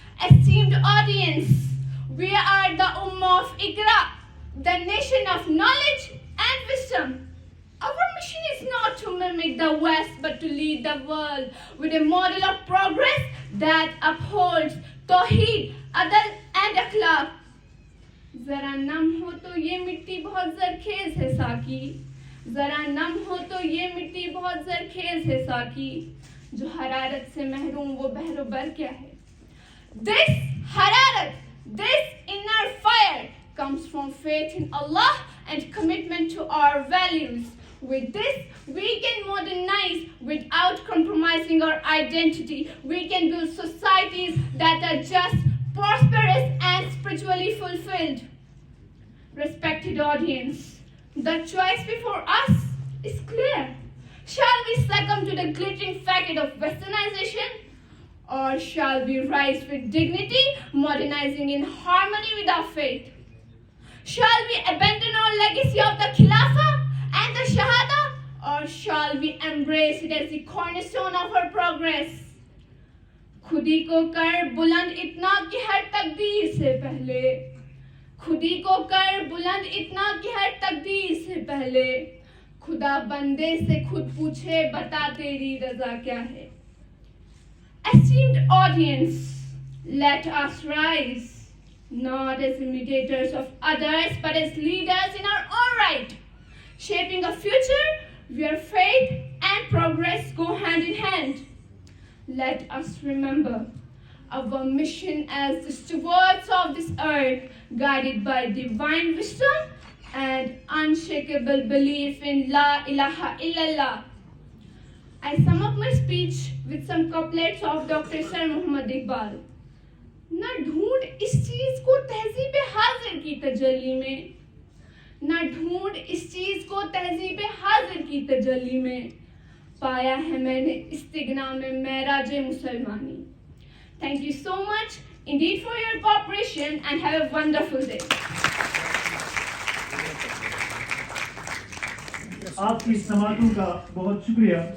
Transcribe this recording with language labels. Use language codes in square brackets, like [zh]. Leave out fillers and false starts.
[en] Esteemed audience, we are the Ummah of Iqra, the nation of knowledge and wisdom. Our mission is not to mimic the West, but to lead the world with a model of progress that upholds Tawheed, Adl and Akhlaq. [ur] ذرا نم ہو تو یہ مٹی بہت زرخیز ہے ساکی, ذرا نم ہو تو یہ مٹی بہت زرخیز ہے ساکی, جو حرارت سے محروم وہ بحر و بر کیا ہے. [en] This hararat, this inner fire comes from faith in Allah and commitment to our values. With this, we can modernize without compromising our identity. We can build societies that are just, prosperous and spiritually fulfilled. Respected audience, the choice before us is clear. Shall we succumb to the glittering facade of westernization? Or shall we rise with dignity, modernizing in harmony with our faith? Shall we abandon our legacy of the Khilafah and the Shahada? Or shall we embrace it as the cornerstone of our progress? [ur] خودی کو کر بلند اتنا کہ ہر تقدیر سے پہلے, خودی کو کر بلند اتنا کہ ہر تقدیر سے پہلے, خدا بندے سے خود پوچھے بتا تیری رضا کیا ہے. [en] Esteemed audience, let us rise, not as imitators of others, but as leaders in our own right, shaping a future where faith and progress go hand in hand. Let us remember our mission as the stewards of this earth, guided by divine wisdom and unshakable belief in La ilaha illallah. I sum up my speech with some couplets of Dr. Sir Muhammad Iqbal. [ur] نہ ڈھونڈ اس چیز کو تہذیب حاضر کی تجلی میں, نہ ڈھونڈ اس چیز کو تہذیب حاضر کی تجلی میں, پایا ہے میں نے استغنا میں معراج مسلمانی. [en] Thank you so much indeed for your cooperation and have a wonderful day. [ur] آپ کی سماعتوں کا بہت شکریہ.